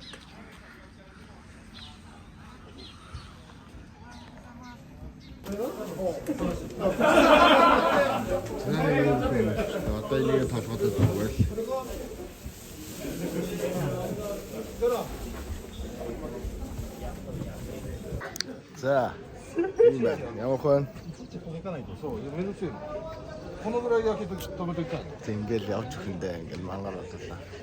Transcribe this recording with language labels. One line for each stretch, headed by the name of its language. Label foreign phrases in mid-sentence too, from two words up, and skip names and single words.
Mongolian: Одоо энийг толгойд тавьвал. За ийм байна. Явах.
Japanese: このぐらい焼けと止めといたいの。
Mongolian: Ингээл явж өгөндөө ингээл мангар бодлоо.